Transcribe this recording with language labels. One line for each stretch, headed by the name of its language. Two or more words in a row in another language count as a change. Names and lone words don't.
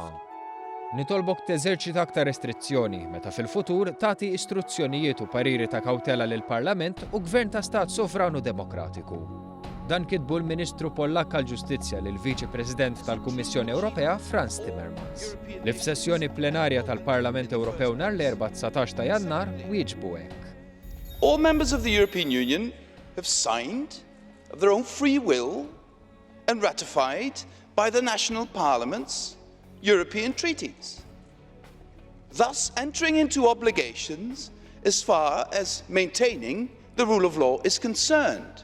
Maltese: Nitolbok teżerċita aktar restrizzjoni meta fil-futur tagħti istruzzjonijiet u pariri ta' kawtela lill-Parlament u Gvern ta' Stat Sovranu Demokratiku. Dan kitbu l-Ministru Pollak għall-Ġustizzja lil Viċi President tal-Kummissjoni Ewropea Frans Timmermans. Li f'sessjoni plenarja tal-Parlament Ewropew nhar l-4 ta' Jannar wieġbu hekk.
English: All members of the European Union have signed of their own free will and ratified by the national parliaments European treaties, thus entering into obligations as far as maintaining the rule of law is concerned.